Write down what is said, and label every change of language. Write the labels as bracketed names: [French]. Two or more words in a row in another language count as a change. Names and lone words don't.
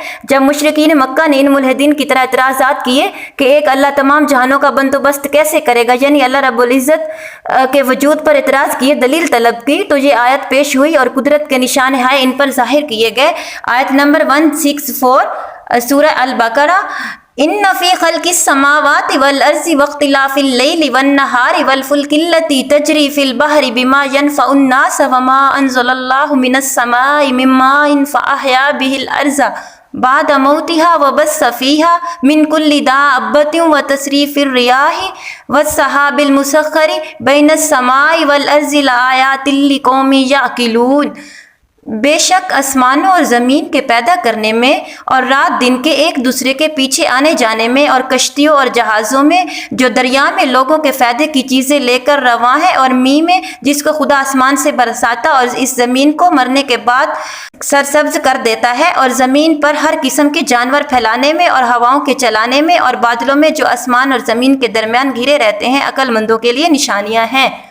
[Urdu] جب مشرکین مکہ نے ان ملحدین کی طرح اعتراضات کیے کہ ایک اللہ تمام جہانوں کا بندوبست کیسے کرے گا، یعنی اللہ رب العزت کے وجود پر اعتراض کیے، دلیل طلب کی، تو یہ آیت پیش ہوئی اور قدرت کے نشان ہائے ان پر ظاہر کیے گئے. آیت نمبر 164 سورہ البقرہ, [Arabic] إن في خلق السماوات والأرض واختلاف الليل والنهار والفلك التي تجري في البحر بما ينفع الناس وما أنزل الله من السماء من ماء فأحيا به الأرض بعد موتها وبث فيها من كل دابة وتصريف الرياح والسحاب المسخر بين السماء والأرض لآيات لقوم يعقلون. [Urdu] بیشک آسمانوں اور زمین کے پیدا کرنے میں اور رات دن کے ایک دوسرے کے پیچھے آنے جانے میں اور کشتیوں اور جہازوں میں جو دریا میں لوگوں کے فائدے کی چیزیں لے کر رواں ہے، اور مینہ میں جس کو خدا آسمان سے برساتا اور اس زمین کو مرنے کے بعد سرسبز کر دیتا ہے، اور زمین پر ہر قسم کے جانور پھیلانے میں اور ہواؤں کے چلانے میں اور بادلوں میں جو آسمان اور زمین کے درمیان گھرے رہتے ہیں، عقلمندوں کے لیے نشانیاں ہیں.